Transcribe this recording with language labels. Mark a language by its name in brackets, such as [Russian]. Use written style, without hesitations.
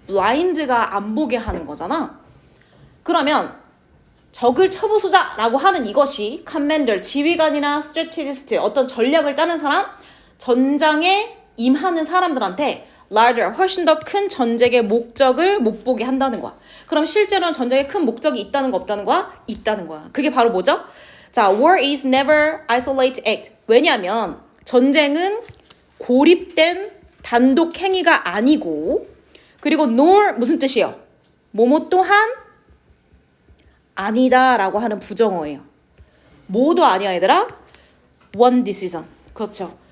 [Korean] blind가 안 보게 하는 거잖아. 그러면 적을 쳐부수자라고 하는 이것이 commander, 지휘관이나 strategist, 어떤 전략을 짜는 사람, 전장에 임하는 사람들한테 larger, 훨씬 더 큰 전쟁의 목적을 못 보게 한다는 거야. 그럼 실제로는 전쟁에 큰 목적이 있다는 거 없다는 거야? 있다는 거야. 그게 바로 뭐죠? [English] 자, war is never isolated act. [Korean] 왜냐하면 전쟁은 고립된 단독 행위가 아니고 그리고 nor 무슨 뜻이에요? 뭐뭐 또한 아니다 라고 하는 부정어예요. 뭐도 아니야 얘들아? [English] one decision. [Korean] 그렇죠.